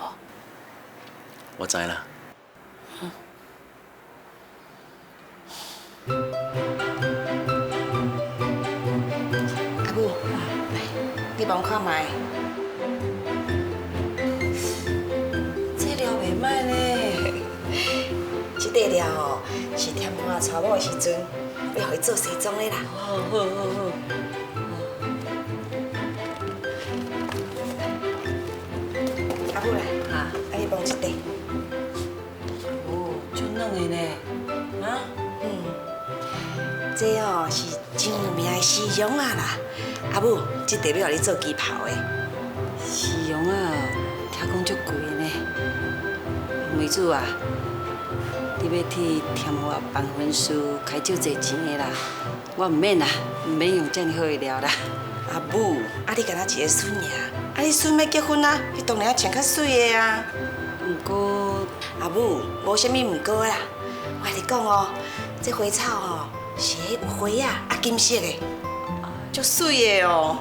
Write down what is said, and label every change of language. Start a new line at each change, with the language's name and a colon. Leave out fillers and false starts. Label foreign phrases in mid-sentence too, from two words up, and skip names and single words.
Min Nan Chinese: 我知啦。阿母，来，你帮我看卖。这料袂歹呢。这块料哦，是添花娶某的时阵，要互伊做西装的啦。好好好好。阿母来，啊，你帮一块。哦，足软的呢，啊？这哦是真有名的西洋啊啦。阿母，这块要互你做旗袍的。西洋啊，听讲足贵的呢。梅子啊，你要替添花办婚事开足济钱的啦，我唔免啦，唔免用遮尔好的料啦。阿母，啊你敢若一个孙尔，啊你孙要结婚啊，你当然要穿较水的啊。不过阿母，无啥物毋过啦。我跟你讲哦，这花草哦是迄有花啊金色的，足水的哦。